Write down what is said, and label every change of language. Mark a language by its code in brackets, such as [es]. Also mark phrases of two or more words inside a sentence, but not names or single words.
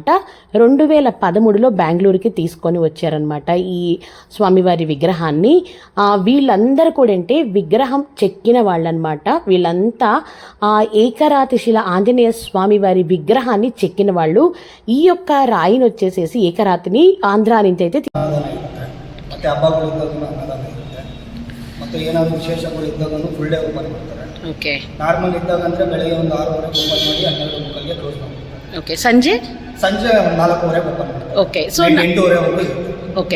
[te] 2013లో బెంగళూరుకి తీసుకొని వచ్చారనమాట ఈ స్వామివారి విగ్రహాన్ని. వీళ్ళందరూ కూడా అంటే విగ్రహం చెక్కిన వాళ్ళనమాట. వీళ్ళంతా ఏకరాతి శిల ఆంజనేయ స్వామివారి విగ్రహాన్ని చెక్కిన వాళ్ళు. ఈ యొక్క రాయిని వచ్చేసేసి ఏకరాతిని ఆంధ్రా నుంచి అయితే [kn] ಮತ್ತು ಹಬ್ಬಗಳಿದ್ದಾಗೂ ಅನ್ನದಾನ ಇರುತ್ತೆ. ಮತ್ತು ಏನಾದರೂ ವಿಶೇಷಗಳು ಇದ್ದಾಗೂ [en] full day open [kn] ಮಾಡ್ತಾರೆ. ಓಕೆ. ನಾರ್ಮಲ್ ಇದ್ದಾಗ ಅಂದರೆ ಬೆಳಗ್ಗೆ ಒಂದು 6:30 ಓಪನ್ ಮಾಡಿ 12:30ಗೆ ಕ್ಲೋಸ್ ಮಾಡ್ತಾರೆ. ಓಕೆ. ಸಂಜೆ 4:30 ಓಪನ್ ಮಾಡ್ತಾರೆ. [en] OK. So [kn] 8:30ವರೆಗೂ ಇರುತ್ತೆ. ಓಕೆ.